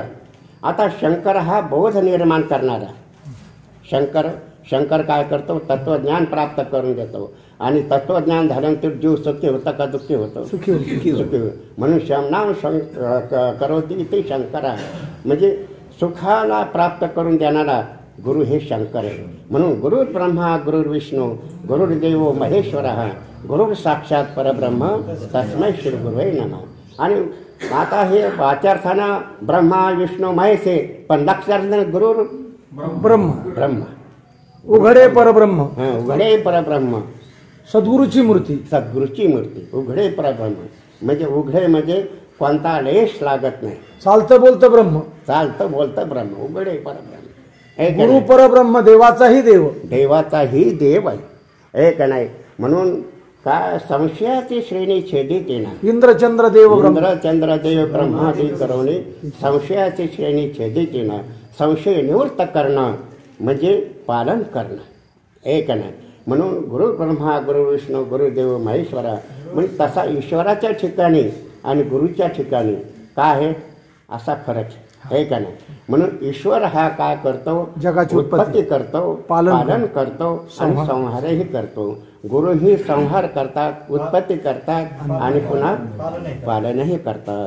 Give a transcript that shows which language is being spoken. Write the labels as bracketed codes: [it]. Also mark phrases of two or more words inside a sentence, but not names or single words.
[mr] आता शंकर हा बोध निर्माण करणारा. शंकर काय करतो तत्वज्ञान प्राप्त करून देतो. आणि तत्वज्ञान झाल्यानंतर जीव सुखी होता का दुःखी होतो सुखी. म्हणून [sa] शमनाम करोती [mr] ते शंकर म्हणजे सुखाला प्राप्त करून देणारा गुरु हे शंकर आहे. [sa] म्हणून गुरुर ब्रह्मा गुरुर विष्णू गुरुर्देव महेश्वर गुरुर साक्षात परब्रह्म तस्मै श्री गुरुवे नमः. [mr] आणि आता हे वाचार्थानं ब्रह्मा विष्णू महेश आहे पण लक्षार्थानं [sa] गुरुर ब्रह्म [mr] उघडे परब्रह्म उघडे परब्रह्म सद्गुरूची मूर्ती उघडे परब्रह्म. म्हणजे उघडे म्हणजे कोणता लेश लागत नाही. चालतं बोलतं ब्रह्म चालतं बोलतं ब्रह्म उघडे परब्रह्म. गुरु परब्रह्म देवाचाही देव आहे का नाही. म्हणून काय संशयाची श्रेणी छेदित येणार. इंद्रचंद्र देव ब्रह्मादी करवणे संशयाची श्रेणी छेदित येणार. संशय निवृत्त करणं म्हणजे पालन करणं एक नाही. म्हणून [sa] गुरु ब्रह्मा गुरु विष्णू गुरुदेव महेश्वरा [mr] म्हणजे तसा ईश्वराच्या ठिकाणी आणि गुरुच्या ठिकाणी काय आहे असा फरक आहे का नाही. म्हणून ईश्वर हा काय करतो जगाची उत्पत्ती करतो पालन करतो आणि संहारही करतो. गुरु ही संहार करतात उत्पत्ती करतात आणि पुन्हा पालनही करतात